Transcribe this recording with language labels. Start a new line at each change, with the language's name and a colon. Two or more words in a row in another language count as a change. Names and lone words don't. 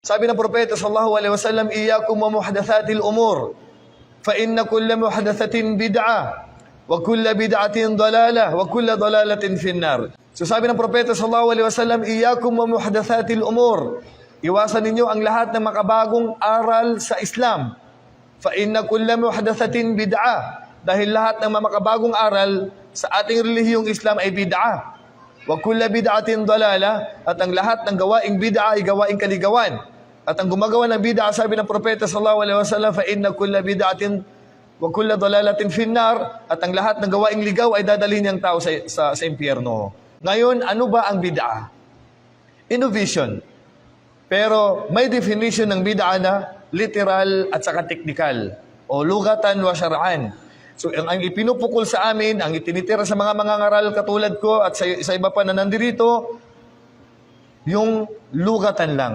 Filipino: Sabi ng propeta
Arabic: صلى الله عليه وسلم إياكم ومحدثات الأمور فإن كل محدثة بدعة وكل بدعة ضلالة وكل ضلالة في النار."
Filipino: So sabi ng propeta
Arabic: صلى الله عليه وسلم إياكم ومحدثات الأمور."
Filipino: Iwasan ninyo ang lahat ng makabagong aral sa Islam.
Arabic: فإن كل محدثة بدعة,
Filipino: dahil lahat ng makabagong aral sa ating relihiyong Islam ay bid'ah.
Arabic: وكل بدعة ضلالة,
Filipino: at ang lahat ng gawaing bid'ah ay gawaing kaligawan. At ang gumagawa ng bid'ah, sabi ng propeta
Arabic: صلى الله عليه وسلم فإن كل بدعة وكل ضلالة في النار,
Filipino: at ang lahat ng gawaing ligaw ay dadalhin niyang tao sa impyerno. Ngayon, ano ba ang bid'ah? Innovation. Pero may definition ng bid'ah na literal at saka technical, o
Arabic: لغة وشرعا.
Filipino: So ang ipinupukol sa amin, ang itinitira sa mga mangangaral katulad ko at sa iba pa na nandirito, yung lugatan lang.